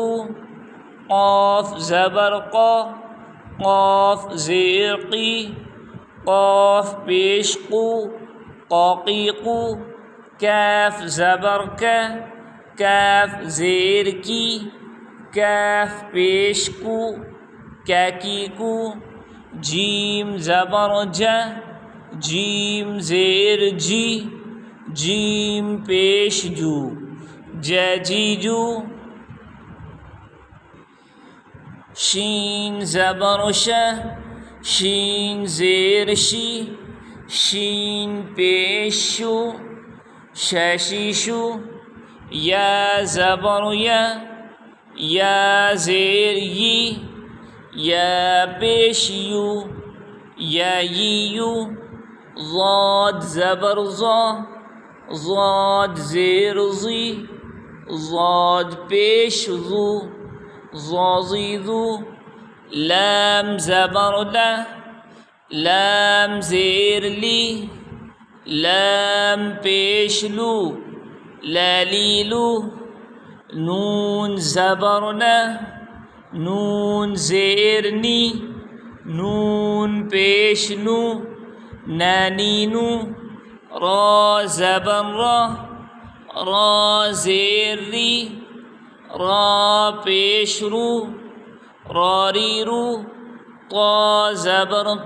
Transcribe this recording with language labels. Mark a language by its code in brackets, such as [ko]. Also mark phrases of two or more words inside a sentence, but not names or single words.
[ur] قاف زبر قاف زیر قی قاف پیش قو قی قو کاف زبر کاف زیر کی کاف پیش کو کی کو جیم زبر جیم زیر جی جیم پیش جو جی جو شین زبر شین زیر شی شین پیش شو شیشو یا زبر یا زیر یی یا پیش یو یا یو ضاد زبر ضاد زیر زی ضاد پیش ذو ضی ذو لام زبر لام زیر لی لام پیش لو لیلو نون زبر نون زیر نی نون پیش نو نینو را زبر را زیر ری را پیش رو راری رو طا زبر